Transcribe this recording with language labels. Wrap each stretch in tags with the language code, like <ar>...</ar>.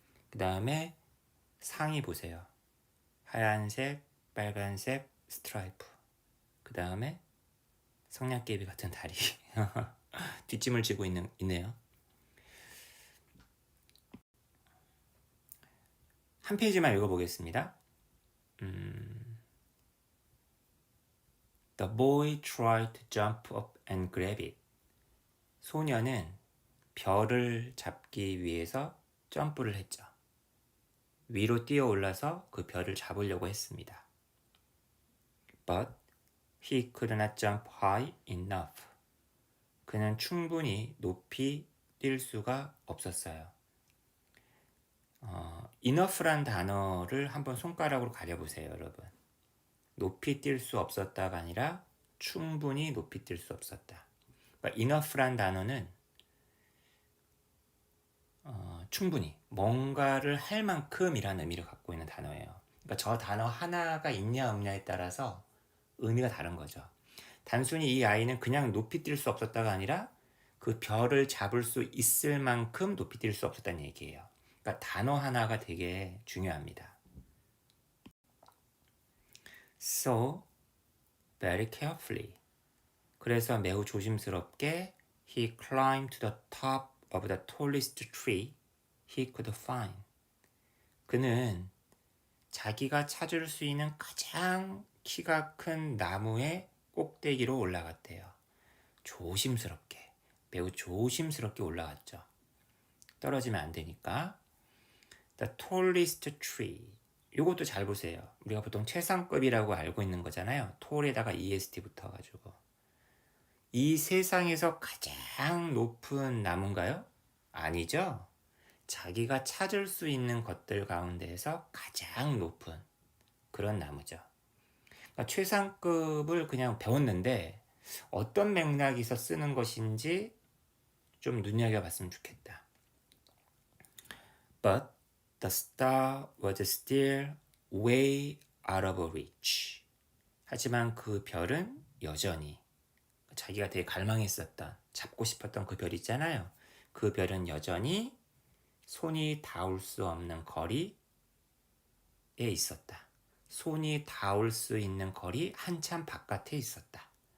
<ko>그 다음에 상의 보세요. 하얀색, 빨간색 스트라이프. 그 다음에 성냥개비 같은 다리. 뒷짐을 지고 있네요. 한 페이지만 읽어보겠습니다.</ko> <en>The boy tried to jump up and grab it.</en> <ko>소녀는 별을 잡기 위해서 점프를 했죠. 위로 뛰어 올라서 그 별을 잡으려고 했습니다.</ko> <en>But he could not jump high enough.</en> <ko>그는 충분히 높이 뛸 수가 없었어요. enough란 단어를 한번 손가락으로 가려보세요, 여러분. 높이 뛸 수 없었다가 아니라 충분히 높이 뛸 수 없었다. 그러니까 enough란 단어는 충분히 뭔가를 할 만큼이라는 의미를 갖고 있는 단어예요. 그러니까 저 단어 하나가 있냐 없냐에 따라서 의미가 다른 거죠. 단순히 이 아이는 그냥 높이 뛸 수 없었다가 아니라 그 별을 잡을 수 있을 만큼 높이 뛸 수 없었다는 얘기예요. 그러니까 단어 하나가 되게 중요합니다.</ko> <en>So, very carefully.</en> <ko>그래서 매우 조심스럽게</ko> <en>he climbed to the top of the tallest tree he could find.</en> <ko>그는 자기가 찾을 수 있는 가장 키가 큰 나무의 꼭대기로 올라갔대요. 조심스럽게, 매우 조심스럽게 올라갔죠. 떨어지면 안 되니까.</ko> <en>The tallest tree.</en> <ko>이것도 잘 보세요. 우리가 보통 최상급이라고 알고 있는 거잖아요. tall에다가 est 붙어가지고. 이 세상에서 가장 높은 나무인가요? 아니죠. 자기가 찾을 수 있는 것들 가운데에서 가장 높은 그런 나무죠. 그러니까 최상급을 그냥 배웠는데 어떤 맥락에서 쓰는 것인지 좀 눈여겨봤으면 좋겠다.</ko> <en>But the star was still way out of reach.</en> <ko>하지만 그 별은 여전히 자기가 되게 갈망했었던, 잡고 싶었던 그 별 있잖아요. 그 별은 여전히 손이 닿을 수 없는 거리에 있었다. 손이 닿을 수 있는 거리 한참 바깥에 있었다.</ko>